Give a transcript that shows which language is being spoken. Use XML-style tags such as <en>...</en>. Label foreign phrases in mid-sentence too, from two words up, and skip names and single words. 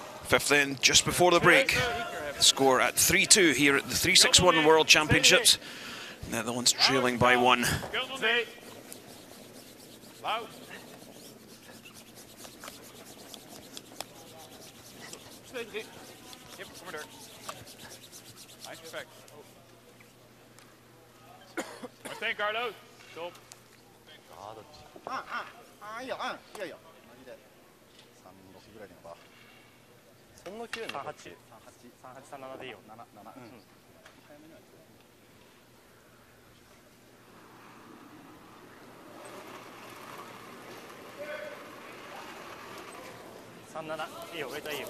<en>Fifth end just before the break. The score at 3-2 here at the 361 World Championships. Netherlands trailing by 1. Loud. Yep,</en> <nl>kom maar door. Nice, perfect. Meteen, Carlo. Top.</nl> <ja>いいよ、いやいや。マジで。36ぐらいのか。そんな急な。3837でいいよ。7。37いいよ、上といいよ。</ja>